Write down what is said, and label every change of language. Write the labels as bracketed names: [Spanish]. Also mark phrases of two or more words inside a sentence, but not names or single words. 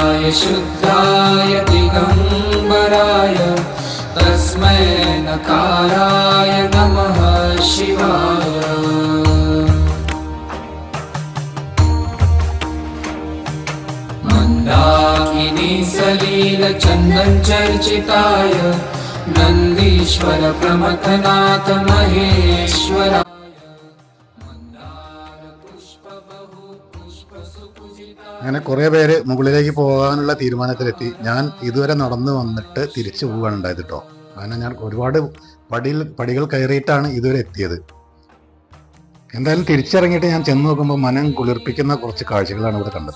[Sanskrit] शुद्धाय दिगम्बराय तस्मै नकाराय नमः शिवाय मन्दाकिनी सलीलचन्दनचर्चिताय नन्दीश्वर प्रमथनाथ महेश्वराय [Malayalam] അങ്ങനെ കുറേ പേര് മുകളിലേക്ക് പോകാനുള്ള തീരുമാനത്തിലെത്തി. ഞാൻ ഇതുവരെ നടന്നു വന്നിട്ട് തിരിച്ചു പോവുകയാണ് ഉണ്ടായത് കേട്ടോ. കാരണം ഞാൻ ഒരുപാട് പടികൾ കയറിയിട്ടാണ് ഇതുവരെ എത്തിയത്. എന്തായാലും തിരിച്ചിറങ്ങിയിട്ട് ഞാൻ ചെന്ന് നോക്കുമ്പോൾ മനം കുളിർപ്പിക്കുന്ന കുറച്ച് കാഴ്ചകളാണ് ഇവിടെ കണ്ടത്.